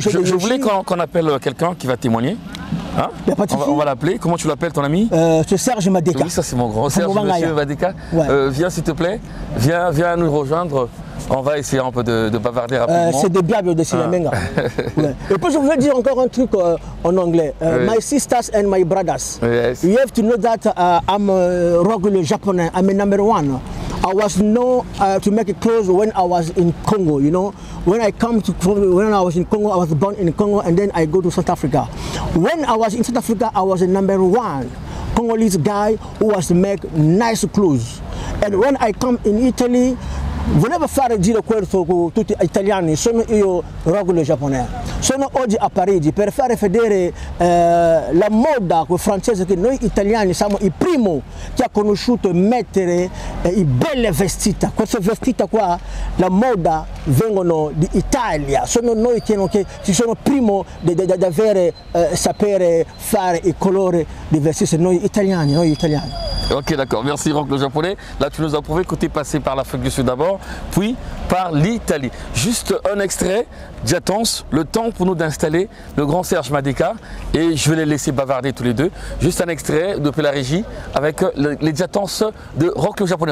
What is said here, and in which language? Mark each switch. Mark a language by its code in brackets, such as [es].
[fr] Je voulais qu'on appelle quelqu'un qui va témoigner. Hein? On va l'appeler. Comment tu l'appelles ton ami? C'est Serge Madeka. Oui, ça c'est mon grand Serge, monsieur Madeka. Ouais. Viens s'il te plaît, viens nous rejoindre. On va essayer un peu de bavarder rapidement. C'est des blagues de Sinamenga. Ouais. Et puis je voulais dire encore un truc en anglais. [en] My sisters and my brothers. Yes. You have to know that I'm Rock le japonais. I'm a number one. I was known to make it close when I was in Congo, you know. When I was in Congo, I was born in Congo and then I go to South Africa. When I was in South Africa, I was a number one Congolese guy who was to make nice clothes. And when I come in Italy, [it] volevo fare giro questo con tutti gli italiani, sono io Rock le japonais. Sono oggi a Parigi per fare vedere la moda francese che noi italiani siamo i primi che ha conosciuto mettere i belle vestiti. Queste vestiti qua, la moda vengono d'Italia, sono noi che ci sono primo di avere sapere fare i colori dei vestiti, noi italiani. [fr] Ok, d'accord, merci Rock le japonais. Là tu nous as prouvé que tu es passé par l'Afrique du Sud d'abord, puis par l'Italie. Juste un extrait, Jatance, le temps pour nous d'installer le grand Serge Madeka et je vais les laisser bavarder tous les deux. Juste un extrait depuis la régie avec les Jatance de Rock le japonais.